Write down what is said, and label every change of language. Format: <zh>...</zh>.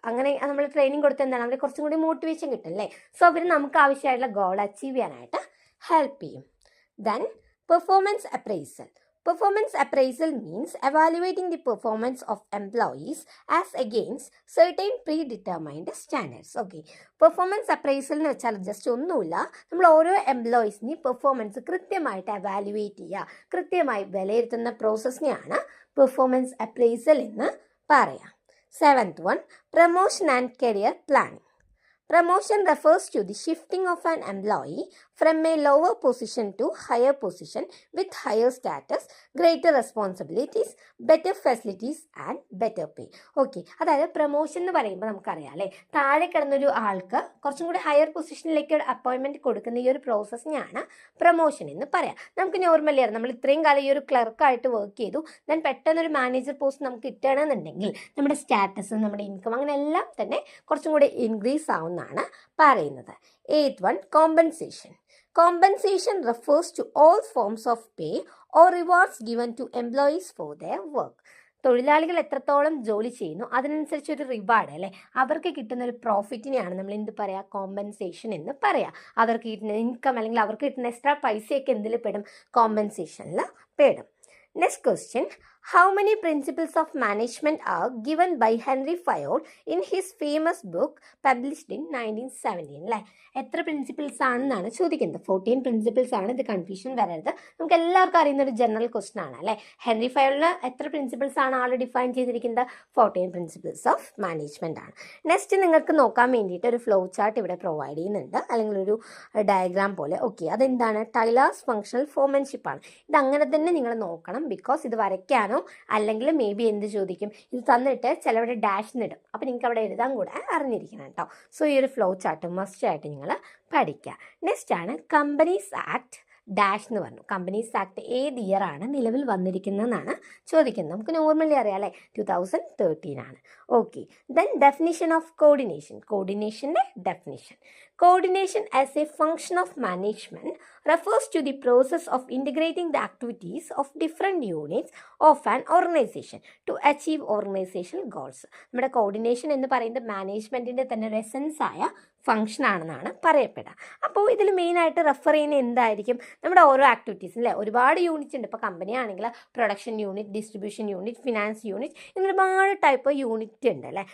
<ml>അങ്ങനെ നമ്മൾ ട്രെയിനിങ് കൊടുത്ത് എന്താണ്, അവരെ കുറച്ചും കൂടി മോട്ടിവേഷൻ കിട്ടും അല്ലേ. സോ അവർ നമുക്ക് ആവശ്യമായിട്ടുള്ള ഗോൾ അച്ചീവ് ചെയ്യാനായിട്ട് ഹെൽപ്പ് ചെയ്യും.</ml> <en>Then performance appraisal. Performance appraisal means evaluating the performance of employees as against certain predetermined standards. Okay.</en> <ml>Performance appraisal എന്ന് വെച്ചാൽ ജസ്റ്റ് ഒന്നുമില്ല, നമ്മൾ ഓരോ എംപ്ലോയീസിനെയും പെർഫോമൻസ് കൃത്യമായിട്ട് എവാലുവേറ്റ് ചെയ്യുക, കൃത്യമായി വിലയിരുത്തുന്ന പ്രോസസ്സിനെയാണ് പെർഫോമൻസ് അപ്രൈസൽ എന്ന് പറയാം.</ml> <en>Seventh one, promotion and career planning. Promotion refers to the shifting of an employee from a lower position to higher position with higher status, greater responsibilities, better facilities and better pay. Okay.</en> <ml>അതായത് promotion എന്ന് പറയുമ്പോൾ നമുക്കറിയാം അല്ലേ, താഴെ കിടന്നൊരു ആൾക്ക് കുറച്ചും കൂടി higher പൊസിഷനിലേക്ക് അപ്പോയിൻമെൻറ്റ് കൊടുക്കുന്ന ഈ ഒരു പ്രോസസ്സിനെയാണ് പ്രൊമോഷൻ എന്ന് പറയാം. നമുക്ക് നോർമലി അറിയാം, നമ്മൾ ഇത്രയും കാലം ഈ ഒരു ക്ലർക്കായിട്ട് വർക്ക് ചെയ്തു, ദെൻ പെട്ടെന്നൊരു മാനേജർ പോസ്റ്റ് നമുക്ക് കിട്ടണമെന്നുണ്ടെങ്കിൽ നമ്മുടെ സ്റ്റാറ്റസ്, നമ്മുടെ ഇൻകം അങ്ങനെ എല്ലാം തന്നെ കുറച്ചും കൂടി ഇൻക്രീസ് ആവുന്നതാണ് പറയുന്നത്.</ml> <en>Eighth one, compensation. Compensation refers to all forms of pay or rewards given to employees for their work.</en> <ml>തൊഴിലാളികൾ എത്രത്തോളം ജോലി ചെയ്യുന്നു അതിനനുസരിച്ച് ഒരു റിവാർഡ് അല്ലേ, അവർക്ക് കിട്ടുന്ന ഒരു പ്രോഫിറ്റിനെയാണ് നമ്മൾ എന്ത് പറയുക, കോമ്പൻസേഷൻ എന്ന് പറയാം. അവർക്ക് കിട്ടുന്ന ഇൻകം അല്ലെങ്കിൽ അവർക്ക് കിട്ടുന്ന എക്സ്ട്രാ പൈസയൊക്കെ എന്തിൽ പെടും, കോമ്പൻസേഷനിൽ പെടും.</ml> <en>Next question, how many principles of management are given by Henry Fayol in his famous book published in 1917?</en> <ml>അല്ലേ, എത്ര പ്രിൻസിപ്പിൾസ് ആണെന്നാണ് ചോദിക്കുന്നത്. 14 പ്രിൻസിപ്പിൾസ് ആണ്. ഇത് കൺഫ്യൂഷൻ വരരുത്, നമുക്ക് എല്ലാവർക്കും അറിയുന്ന ഒരു ജനറൽ ക്വസ്റ്റൻ ആണ് അല്ലേ. ഹെൻറി ഫയോളിന് എത്ര പ്രിൻസിപ്പിൾസ് ആണ് ആൾ ഡിഫൈൻ ചെയ്തിരിക്കുന്നത്, 14 പ്രിൻസിപ്പിൾസ് ഓഫ് മാനേജ്മെന്റ് ആണ്. നെക്സ്റ്റ് നിങ്ങൾക്ക് നോക്കാൻ വേണ്ടിയിട്ട് ഒരു ഫ്ലോ ചാർട്ട് ഇവിടെ പ്രൊവൈഡ് ചെയ്യുന്നുണ്ട്, അല്ലെങ്കിൽ ഒരു ഡയഗ്രാം പോലെ. ഓക്കെ, അതെന്താണ്, ടൈലേഴ്സ് ഫങ്ഷണൽ ഫോർമാൻഷിപ്പ് ആണ്. ഇത് അങ്ങനെ തന്നെ നിങ്ങൾ നോക്കണം, ബിക്കോസ് ഇത് വരയ്ക്കാനോ അല്ലെങ്കിൽ മേ ബി എന്ത് ചോദിക്കും, ഇത് തന്നിട്ട് ചിലവിടെ ഡാഷ് ഇടും, അപ്പം നിങ്ങൾക്ക് അവിടെ എഴുതാൻ കൂടെ അറിഞ്ഞിരിക്കണം കേട്ടോ. സോ ഈ ഒരു ഫ്ലോ ചാർട്ട് മസ്റ്റ് ആയിട്ട് നിങ്ങൾ പഠിക്കുക. നെക്സ്റ്റ് ആണ് കമ്പനീസ് ആക്ട് ഡാഷ് എന്ന് പറഞ്ഞു. കമ്പനീസ് ആക്ട് ഏത് ഇയർ ആണ് നിലവിൽ വന്നിരിക്കുന്നതെന്നാണ് ചോദിക്കുന്നത്. നമുക്ക് നോർമലി അറിയാം അല്ലേ, 2013 ആണ്. Okay, then definition of coordination. കോർഡിനേഷൻ്റെ definition:</ml> <en>coordination as a function of management refers to the process of integrating the activities of different units of an organization to achieve organizational goals.</en> <ml>നമ്മുടെ coordination എന്ന് പറയുന്നത് മാനേജ്മെൻറ്റിൻ്റെ തന്നെ ഒരു essence ആയ function ആണെന്നാണ് പറയപ്പെടുക. അപ്പോൾ ഇതിൽ മെയിനായിട്ട് റെഫർ ചെയ്യുന്ന എന്തായിരിക്കും? നമ്മുടെ ഓരോ ആക്ടിവിറ്റീസ് അല്ലേ, ഒരുപാട് യൂണിറ്റ് ഉണ്ട്. ഇപ്പോൾ കമ്പനി ആണെങ്കിൽ production unit, distribution unit, finance unit, ഇങ്ങനെ ഒരുപാട് ടൈപ്പ് യൂണിറ്റ് ഉണ്ട് അല്ലേ.</ml>